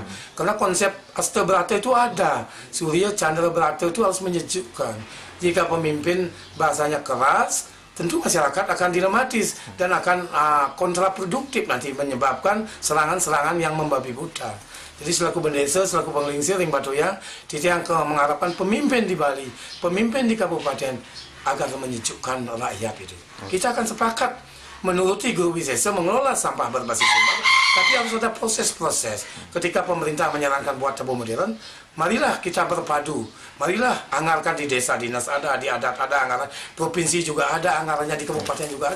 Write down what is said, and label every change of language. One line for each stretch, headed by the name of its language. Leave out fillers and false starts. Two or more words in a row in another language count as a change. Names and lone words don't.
Indonesian: Karena konsep Asta Brata itu ada. Surya Chandra Brata itu harus menyejukkan. Jika pemimpin bahasanya keras, tentu masyarakat akan dilematis dan akan kontraproduktif nanti menyebabkan serangan-serangan yang membabi buta. Jadi selaku bendesa, selaku penglingsir Ring Batuyang, yang mengharapkan pemimpin di Bali, pemimpin di kabupaten agar menyejukkan rakyat itu. Kita akan sepakat menuruti Guru Wisesa mengelola sampah berbasis sumber, tapi harus ada proses-proses. Ketika pemerintah menyarankan buat tabung modern, marilah kita berpadu, marilah anggarkan di desa dinas ada, di adat ada anggaran, provinsi juga ada anggarannya, di kabupaten juga ada.